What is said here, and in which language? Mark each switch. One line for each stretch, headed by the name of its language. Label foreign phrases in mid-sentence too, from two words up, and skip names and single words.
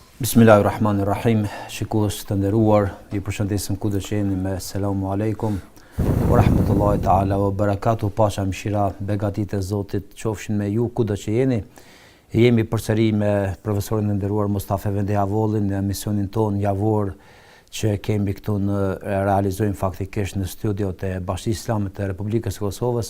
Arabic: بسم الله الرحمن الرحيم.
Albanian: Shikues të nderuar, ju përshëndesim kudo që jeni me
Arabic: سلام عليكم ورحمة الله تعالى وبركاته.
Albanian: Pasha mëshira, begatit e Zotit qofshin me ju kudo që jeni. Jemi përsëri me profesorin e nderuar Mustafa Efendi Avollin në emisionin ton javor që kemi këtu realizojmë faktikisht në studiot e Bashkisë Islame të Republikës së Kosovës.